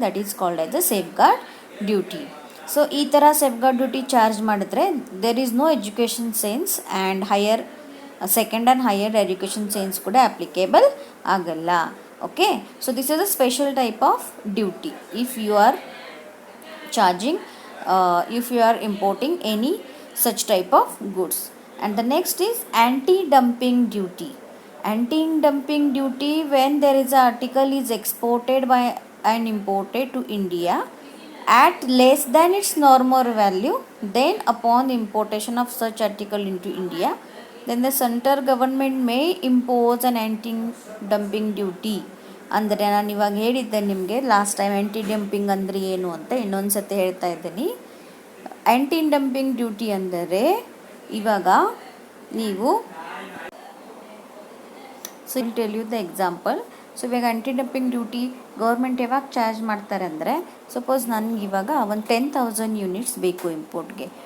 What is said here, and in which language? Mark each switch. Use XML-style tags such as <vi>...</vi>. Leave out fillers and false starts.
<en>That is called as a safeguard duty. So</en> <kn>ಈ ಥರ safe guard duty charge ಮಾಡಿದ್ರೆ</kn> <en>There is no education sense and second and higher education sense ಕೂಡ applicable ಆಗಲ್ಲ. Okay, so this is a special type of duty if you are charging if you are importing any such type of goods. And the next is anti-dumping duty. Anti-dumping duty, when there is an article is exported by and imported to India at less than its normal value, then upon the importation of such article into India, then the central government may impose an anti-dumping duty.</en> <kn>ಅಂದರೆ ನಾನು ಇವಾಗ ಹೇಳಿದ್ದೆ ನಿಮಗೆ last time ಆ್ಯಂಟಿ dumping ಅಂದರೆ ಏನು ಅಂತ, ಇನ್ನೊಂದು ಸತಿ ಹೇಳ್ತಾ ಇದ್ದೀನಿ.</kn> <en>anti dumping duty</en> <kn>ಅಂದರೆ ಇವಾಗ ನೀವು</kn> <en>So will tell you the example.</en> <kn>So ಇವಾಗ ಆ್ಯಂಟಿ ಡಂಪಿಂಗ್ ಡ್ಯೂಟಿ ಗೌರ್ಮೆಂಟ್ ಯಾವಾಗ ಚಾರ್ಜ್ ಮಾಡ್ತಾರೆ ಅಂದರೆ, ಸಪೋಸ್ ನನಗೆ ಇವಾಗ ಒಂದು 10,000 ಯೂನಿಟ್ಸ್ ಬೇಕು ಇಂಪೋರ್ಟ್ಗೆ.</kn>